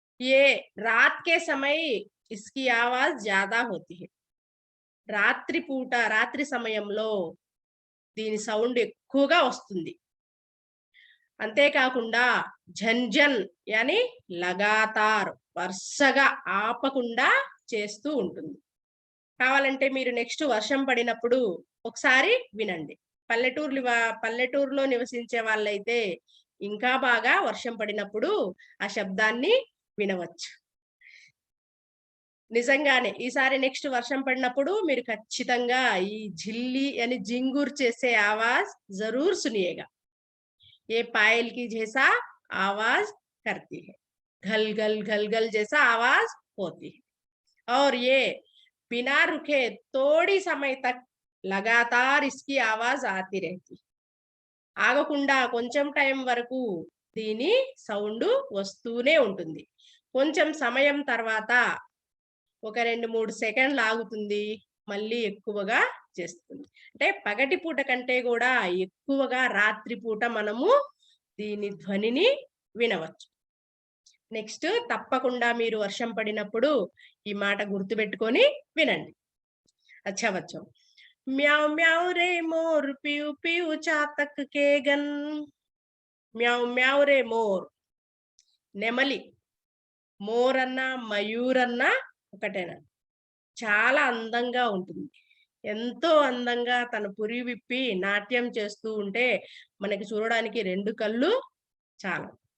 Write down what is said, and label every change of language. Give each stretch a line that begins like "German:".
Hindi: ये रात के समय इसकी आवाज ज्यादा होती है,
Telugu: రాత్రి పూట రాత్రి సమయంలో దీని సౌండ్ ఎక్కువగా వస్తుంది। అంతేకాకుండా
Hindi: झंझन यानी లగాతార్,
Telugu: వరుసగా ఆపకుండా చేస్తూ ఉంటుంది। కావాలంటే మీరు నెక్స్ట్ వర్షం పడినప్పుడు ఒకసారి వినండి। పల్లెటూరులో నివసించే వాళ్ళైతే ఇంకా బాగా వర్షం పడినప్పుడు ఆ శబ్దాన్ని వినవచ్చు। నిజంగానే ఈసారి నెక్స్ట్ వర్షం పడినప్పుడు మీరు ఖచ్చితంగా ఈ ఝిల్లి అని జింగూర్ చేసే
Hindi: आवाज जरूर सुनिएगा। ये पायल की जैसा आवाज करती है, घल घल घल घल जैसा आवाज होती है। और ये बिना रुके थोड़ी समय तक लगातार इसकी आवाज आती रहती,
Telugu: ఆగకుండా కొంచెం టైం వరకు దీని సౌండ్ వస్తూనే ఉంటుంది. కొంచెం సమయం తర్వాత ఒక 2-3 సెకండ్లు ఆగుతుంది, మళ్ళీ ఎక్కువగా చేస్తుంది. అంటే పగటి పూట కంటే కూడా ఎక్కువగా రాత్రి పూట మనము దీని ధ్వనిని వినవచ్చు. నెక్స్ట్ తప్పకుండా మీరు వర్షం పడినప్పుడు ఈ మాట గుర్తుపెట్టుకొని వినండి.
Hindi: अच्छा बच्चों, म्याऊ म्याऊ रे मोर पीऊ पीऊ चातक के गन. म्याऊ म्याऊ रे मोर
Telugu: నెమలి, మోర్ అన్న మయూర్ అన్న ఒకటేనా, చాలా అందంగా ఉంటుంది. ఎంతో అందంగా తన పురి విప్పి నాట్యం చేస్తూ ఉంటే మనకి చూడడానికి 2 కళ్ళు చాలు.